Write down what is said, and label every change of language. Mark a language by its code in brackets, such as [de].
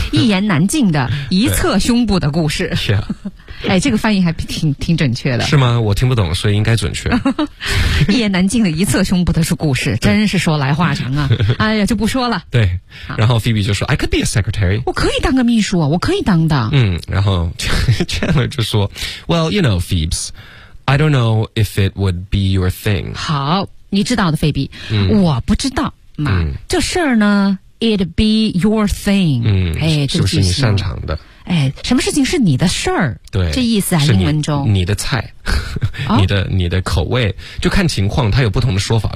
[zh] 一言难尽的一侧胸部的故事，是啊。哎，这个翻译还挺准确的，是吗？我听不懂，所以应该准确。一言难尽的一侧胸部的是故事，真是说来话长啊！哎呀，就不说了。对，然后 Phoebe 就说 [en] ：“I could be a secretary， [zh] 我可以当个秘书，我可以当的。” 嗯，然后 Chandler 就说 [en] ：“Well, you know, Phoebe, I don't know if it would be your thing。” [zh] 好，你知道的，菲比，我不知道嘛。这事儿呢 [en] ，it'd be your thing。嗯，哎， [zh] 就是你擅长的。哎，什么事情是你的事儿？对，这意思啊，英文中你的菜，你的口味，就看情况，它有不同的说法。